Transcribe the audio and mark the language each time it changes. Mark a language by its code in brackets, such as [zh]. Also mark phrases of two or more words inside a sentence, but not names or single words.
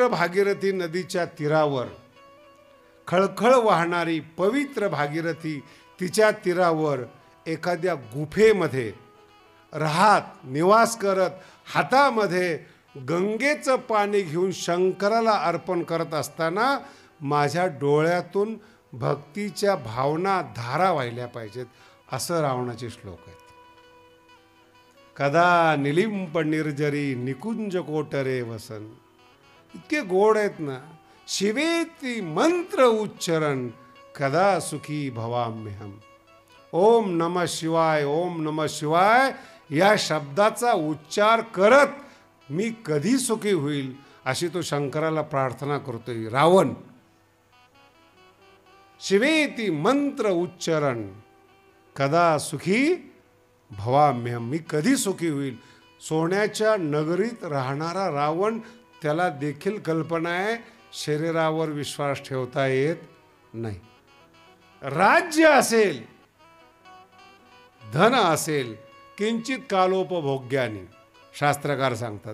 [mr] भागीरथी नदीच्या तीरावर, खळखळ वाहणारी पवित्र भागीरथी, तिच्या तीरावर एखाद्या गुफेमध्ये राहत निवास करत, हातामध्ये गंगेचं पाणी घेऊन शंकराला अर्पण करत असताना माझ्या डोळ्यातून भक्तीच्या भावना धारा वाहिल्या पाहिजेत, असं रावणाचे श्लोक आहेत. [sa] कदा निलिंप निर्जरी निकुंज कोटरे वसन. [mr] इतके गोड आहेत ना. [sa] शिवेती मंत्र उच्चरण कदा सुखी भवाम्यहम. ओम नमः शिवाय, ओम नमः शिवाय [mr] या शब्दाचा उच्चार करत मी कधी सुखी होईल, अशी तो शंकराला प्रार्थना करतोय रावण. [sa] शिवेती मंत्र उच्चरण कदा सुखी भवाम्यहम. [mr] मी कधी सुखी होईल. सोन्याच्या नगरीत राहणारा रावण, त्याला देखील कल्पना आहे शरीरावर विश्वास ठेवता येत नाही. राज्य असेल, धन असेल, [sa] किंचित कालोपभोग्यानी, [mr] शास्त्रकार सांगतात.